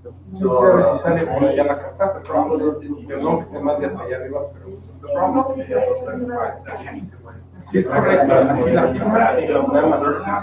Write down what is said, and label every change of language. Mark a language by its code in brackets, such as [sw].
[es] No sé si sale por allá la carta, pero perdón que te mande hasta allá arriba, pero [en] The problem is they don't specify session. [es] sí es correcto, así la firma y la voy a mandar.